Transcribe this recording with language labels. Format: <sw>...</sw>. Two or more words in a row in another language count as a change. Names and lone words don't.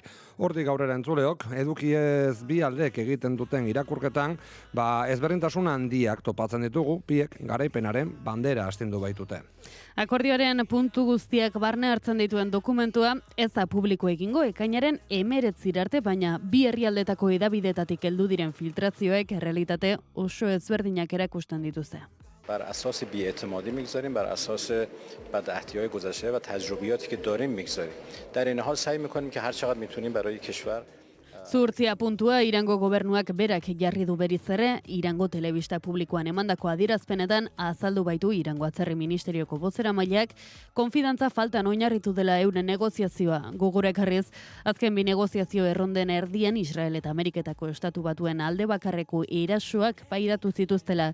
<eu>Hortik aurrera entzuleok, edukiez bi aldek egiten duten irakurketan, ezberdintasun handiak topatzen ditugu, biek garaipenaren bandera astindu baitute. Akordioaren puntu guztiak barne hartzen dituen dokumentua ez da publiko egingo ekainaren 19 arte, baina bi herrialdetako hedabidetatik heldu diren filtrazioek errealitate oso ezberdinak erakusten dituzte.</eu> <fa>بر اساس بی‌اعتمادی میگذاریم، بر اساس بدعهدی‌های گذشته و تجربیاتی که داریم میگذاریم. در این حال سعی می‌کنیم که هر چقدر میتونیم برای کشور</fa> <eu>Zuhurtzia puntua Irango gobernuak berak jarri du berriz ere, Irango telebista publikoan emandako adierazpenetan azaldu baitu Irango Atzerri Ministerioko bozeramaileak konfidantza faltan oinarritu dela euren negoziazioa. Gogora ekarriz, azken bi negoziazio erronden erdian Israel eta Ameriketako Estatu Batuen alde bakarreko erasoak pairatu zituztela.</eu>